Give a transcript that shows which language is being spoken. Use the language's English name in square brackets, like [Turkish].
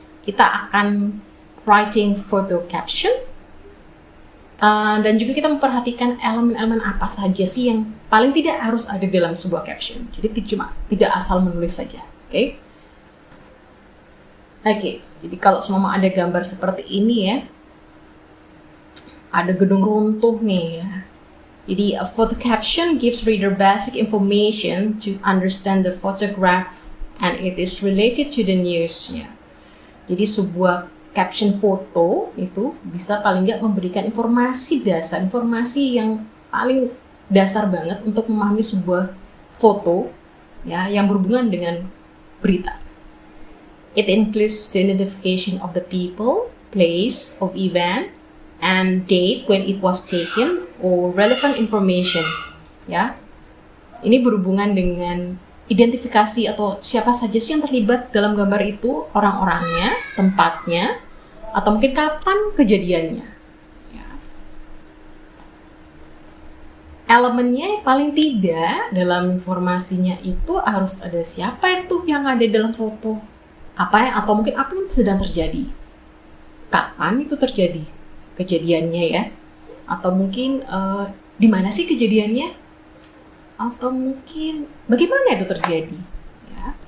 [Indonesian] Kita akan [English] writing photo caption. [Indonesian] Dan juga kita memperhatikan elemen-elemen apa saja sih yang paling tidak harus ada dalam sebuah caption. Jadi tidak asal menulis saja. Oke. Jadi kalau semua ada gambar seperti ini ya. Ada gedung runtuh nih ya. Jadi, [English] a photo caption gives reader basic information to understand the photograph and it is related to the news. [Indonesian] Ya. Jadi, sebuah caption foto itu bisa paling nggak memberikan informasi dasar, informasi yang paling dasar banget untuk memahami sebuah foto ya, yang berhubungan dengan berita. [English] It includes the identification of the people, place of event, and date when it was taken or relevant information [Indonesian] ya. Ini berhubungan dengan identifikasi atau siapa saja sih yang terlibat dalam gambar itu, orang-orangnya, tempatnya, atau mungkin kapan kejadiannya ya. Elemennya paling tidak dalam informasinya itu harus ada siapa itu yang ada dalam foto, atau mungkin apa yang sedang terjadi, kapan itu terjadi kejadiannya ya, atau mungkin di mana sih kejadiannya, atau mungkin bagaimana itu terjadi ya.